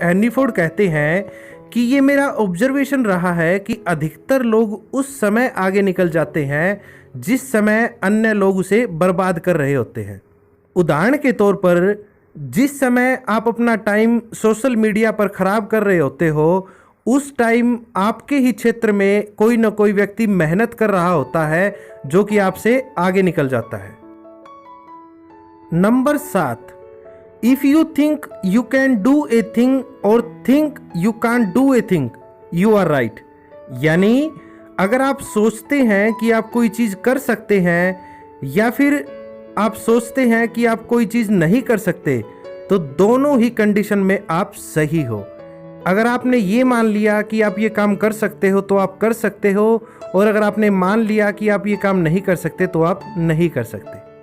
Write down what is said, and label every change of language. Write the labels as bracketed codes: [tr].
[hi] Henry Ford कहते हैं कि ये मेरा ऑब्जर्वेशन रहा है कि अधिकतर लोग उस समय आगे निकल जाते हैं जिस समय अन्य लोग उसे बर्बाद कर रहे होते हैं। उदाहरण के तौर पर जिस समय आप अपना टाइम सोशल मीडिया पर खराब कर रहे होते हो, उस टाइम आपके ही क्षेत्र में कोई ना कोई व्यक्ति मेहनत कर रहा होता है जो कि आपसे आगे निकल जाता है। [en] Number 7, If you think you can do a thing or think you can't do a thing, you are right. [hi] यानी अगर आप सोचते हैं कि आप कोई चीज़ कर सकते हैं या फिर आप सोचते हैं कि आप कोई चीज़ नहीं कर सकते, तो दोनों ही कंडीशन में आप सही हो। अगर आपने ये मान लिया कि आप ये काम कर सकते हो तो आप कर सकते हो, और अगर आपने मान लिया कि आप ये काम नहीं कर सकते तो आप नहीं कर सकते।